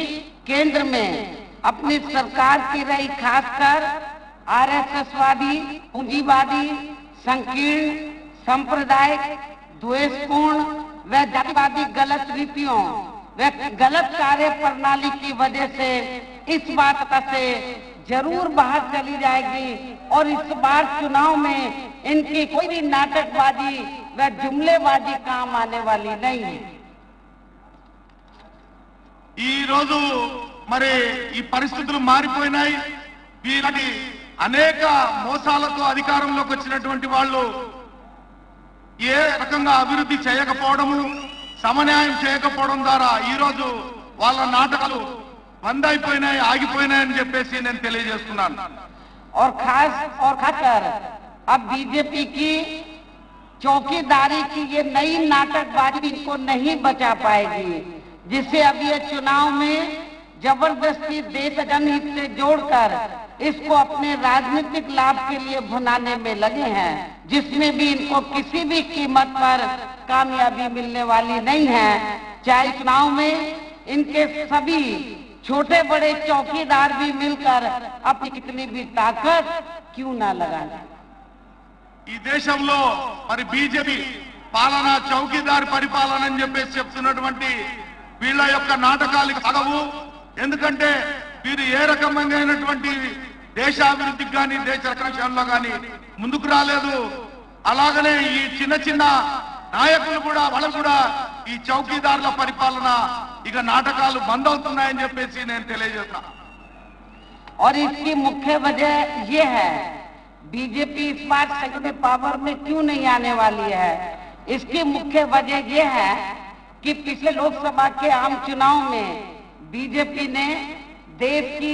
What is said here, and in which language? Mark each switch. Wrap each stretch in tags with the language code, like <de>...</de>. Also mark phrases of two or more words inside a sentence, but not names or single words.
<hi>केंद्र में अपनी सरकार की रही, खासकर आरएसएसवादी, पूंजीवादी, संकीर्ण, सांप्रदायिक, द्वेषपूर्ण व जातिवादी गलत नीतियों व गलत कार्य प्रणाली की वजह से इस बात से जरूर बाहर चली जाएगी और इस बार चुनाव में इनकी कोई भी नाटकबाजी व जुमलेबाजी काम आने वाली नहीं है।</hi> <te>ఈ రోజు మరి ఈ పరిస్థితులు మారిపోయినాయి। వీళ్ళకి అనేక మోసాలతో అధికారంలోకి వచ్చినటువంటి వాళ్ళు ఏ రకంగా అభివృద్ధి చేయకపోవడము, సమన్యాయం చేయకపోవడం ద్వారా ఈ రోజు వాళ్ళ నాటకాలు बंद అయిపోయినాయి, ఆగిపోయినాయని చెప్పేసి నేను తెలియజేస్తున్నాను।</te> <hi>और खासकर अब बीजेपी की चौकीदारी की ये नई नाटकबाजी इनको नहीं बचा पाएगी, जिससे अब ये चुनाव में जबरदस्ती देश जनहित से जोड़कर इसको अपने राजनीतिक लाभ के लिए भुनाने में लगे हैं, जिसमें भी इनको किसी भी कीमत पर कामयाबी मिलने वाली नहीं है। चाहे चुनाव में इनके सभी छोटे बड़े चौकीदार भी मिलकर अपनी कितनी भी ताकत क्यों ना लगाए।</hi> <te>ఈ దేశంలో మరి బీజేపీ పాలన చౌకీదార్ పరిపాలన అని చెప్పేసి చెప్తున్నటువంటి వీళ్ళ యొక్క నాటకాలకు తగవు। ఎందుకంటే వీరు ఏ రకమైనటువంటి దేశాభివృద్ధికి కానీ దేశ రక్షణలో కానీ ముందుకు రాలేదు। అలాగనే ఈ చిన్న చిన్న నాయకులు కూడా వాళ్ళు కూడా ఈ చౌకీదారుల పరిపాలన ఇక నాటకాలు బంద్ అవుతున్నాయని చెప్పేసి నేను తెలియజేస్తున్నా।</te> <hi>और इसकी मुख्य वजह ये है, बीजेपी इस बार</hi> <en>second power</en> <hi>में क्यों नहीं आने वाली है। इसकी मुख्य वजह ये है कि पिछले लोकसभा के आम चुनाव में बीजेपी ने देश की</hi>